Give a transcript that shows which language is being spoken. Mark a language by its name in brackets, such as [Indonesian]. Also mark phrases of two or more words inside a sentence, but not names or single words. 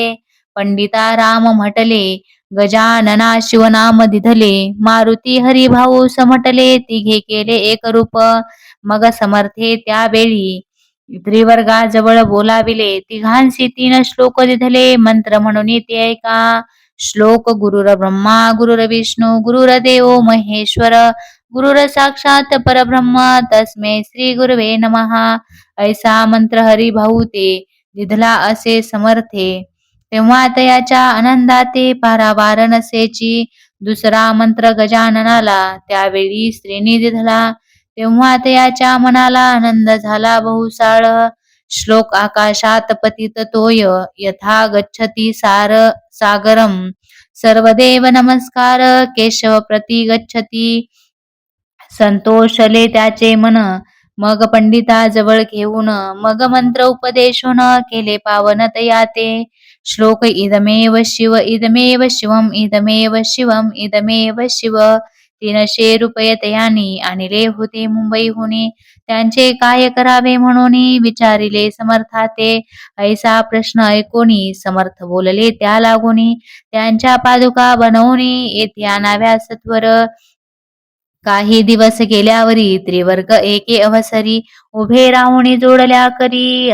[Marathi] पंडिता राम म्हटले गजानना शिवनाम दिधले. मारुती हरिभाऊ समटले तिघे केले एक रूप. मग समर्थे त्यावेळी त्रिवर्गाजवळ बोलाविले. तिघांसी 3 श्लोक दिधले मंत्र म्हणून ते ऐका. [Sanskrit] श्लोक गुरुर ब्रह्मा गुरुर विष्णू गुरुर्देव महेश्वर गुरुर साक्षात परब्रह्म तस्मै श्री गुरवे नमः. [Marathi] ऐसा मंत्र हरिभाऊ ते दिधला असे समर्थे. तेव्हा तयाच्या आनंदाते पारावार नसेची. दुसरा मंत्र गजाननाला त्यावेळी स्त्रीनी दिधला. तेव्हा तयाच्या मनाला आनंद झाला बहुसाळ. [Sanskrit] श्लोक आकाशात पतित तोय यथा गच्छती सागरम. सर्वदेव नमस्कार केशव प्रति गच्छती. [Marathi] संतोषले त्याचे मन. मग पंडिताजवळ घेऊन मग मंत्र उपदेशून केले पावन तयाते. [Sanskrit] श्लोक इदमेव शिव इदमेव शिवम इदमेव शिवम इदमेव शिव. [Marathi] 300 रुपये तयानी आणले होते मुंबईहुनी. त्यांचे काय करावे म्हणून विचारिले समर्थाते. ऐसा प्रश्न ऐकोनी समर्थ बोलले त्या लागोनी. त्यांच्या पादुका बनवून येथे आणाव्या सत्वर. काही दिवस गेल्यावरी त्रिवर्ग एके अवसरी उभे राहुनी जोडल्या करी.